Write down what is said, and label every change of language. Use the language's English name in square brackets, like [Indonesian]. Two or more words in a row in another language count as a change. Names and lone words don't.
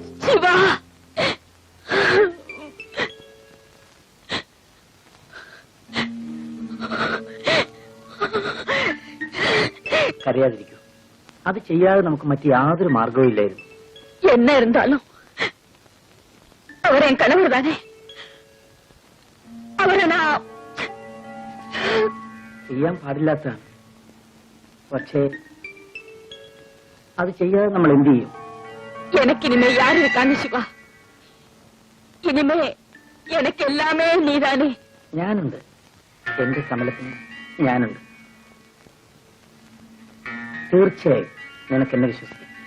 [Malayalam] ശിവ, കരയാതിരിക്കൂ. അത് ചെയ്യാതെ നമുക്ക് മറ്റു യാതൊരു മാർഗവും ഇല്ലായിരുന്നു. [Tamil] என்ன இருந்தாலும் அவர் என் கணவர் தானே. அவரை நான் [Malayalam] ചെയ്യാൻ പാടില്ലാത്തതാണ്. പക്ഷേ അത് ചെയ്യാതെ നമ്മൾ എന്ത് ചെയ്യും? [Tamil] எனக்கு இனிமே யாரு இருக்காங்க சிவா? இனிமே எனக்கு எல்லாமே நீதானே. [Malayalam] ഞാനുണ്ട്, എന്റെ കമലത്തിന് ഞാനുണ്ട്. തീർച്ചയായും നിനക്ക് എന്നെ വിശ്വസിക്കാം.